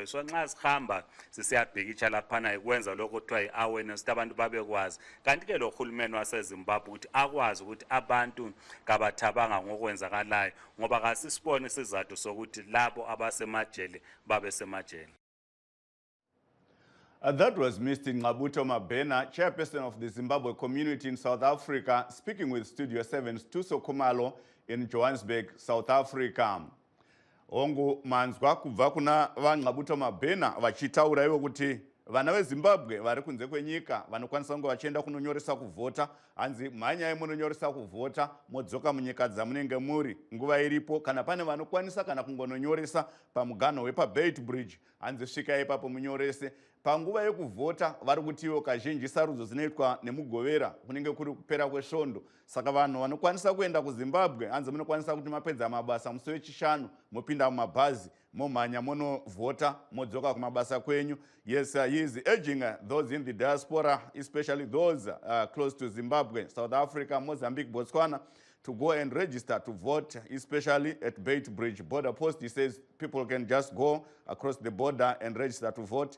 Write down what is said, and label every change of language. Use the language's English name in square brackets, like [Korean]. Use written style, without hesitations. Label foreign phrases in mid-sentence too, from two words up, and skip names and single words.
[North Ndebele] So nxa sihamba sisiyabhikisha laphana ikwenza lokho kuthiwa i-awareness ukuthi abantu babekwazi. Kanti ke lo hulumeni waseZimbabwe ukuthi akwazi ukuthi abantu kabathabanga ngokwenzakalayo ngoba kasisibone isizathu sokuthi labo abasemajele babe semajele. [English] That was Mr. Ngqabuto Mabhena, chairperson of the Zimbabwe Community in South Africa, speaking with Studio 7's Tuso Kumalo in Johannesburg, South Africa. [Shona] Ongu manzwa kubva kuna vaNgqabuto Mabhena vachitaura ivo kuti vana veZimbabwe vari kunze kwenyika vanokwanisa kunge vachienda kunonyoresa kuvhota. Hanzi mhanyai munonyoresa kuvhota modzoka munyika dzamunenge muri nguva iripo. Kana pane vanokwanisa kana kungononyoresa pamuganho wepaBedbridge, hanzi svikai ipapo munyorese. panguva yekuvhota vari kutiwo kazhinji sarudzo dzinoitwa nemugovera kunenge kuri kupera kwesvondo. Saka vanhu vanokwanisa kuenda kuZimbabwe hanzi munokwanisa kuti mapedza mabasa musi wechishanu mopinda mumabhazi momhanya monovhota modzoka kumabasa kwenyu. [English] Yes, he is urging those in the diaspora, especially those close to Zimbabwe, South Africa, Mozambique, Botswana, to go and register to vote, especially at Bait Bridge border post. He says people can just go across the border and register to vote.